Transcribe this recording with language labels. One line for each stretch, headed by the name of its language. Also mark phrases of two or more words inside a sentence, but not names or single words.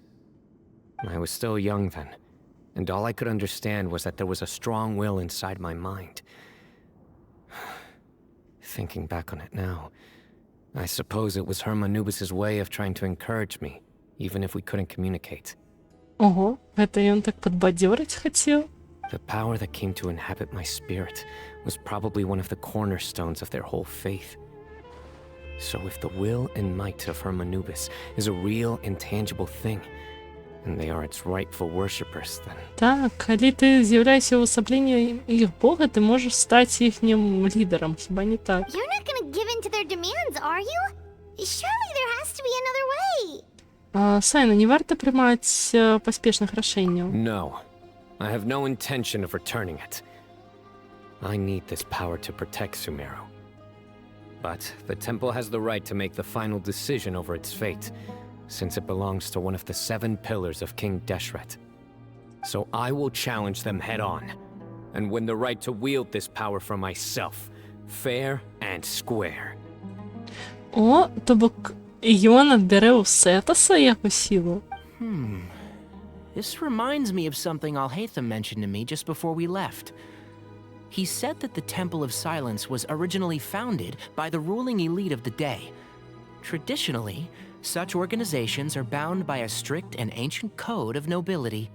English: I was still young then, and all I could understand was that there was a strong will inside my mind. Thinking back on it now, I suppose it was Hermanubis' way of trying to encourage me, even if we couldn't communicate.
Belarusian: Ого, гэта ён так падбадзёрыць хацеў?
English: The power that came to inhabit my spirit was probably one of the cornerstones of their whole faith. So if the will and might of Hermanubis is a real, intangible thing, and they are its rightful worshippers, then...
Belarusian: Так, калі ты з'яўляешся ўвасабленнем іх бога, ты можаш стаць іхнім лідарам, хіба не так?
English: You're not gonna give in to their demands, are you? Surely there has to be another way.
Belarusian: Сайна, не варта прымаць паспешных рашэнняў.
English: No. I have no intention of returning it. I need this power to protect Sumeru. But the temple has the right to make the final decision over its fate, since it belongs to one of the 7 pillars of King Deshret. So I will challenge them head-on, and win the right to wield this power for myself, fair and square.
Belarusian: О, то бок ён адбярэ ў Сетаса яго сілу?
English: This reminds me of something Alhaitham mentioned to me just before we left. He said that the Temple of Silence was originally founded by the ruling elite of the day. Traditionally, such organizations are bound by a strict and ancient code of nobility.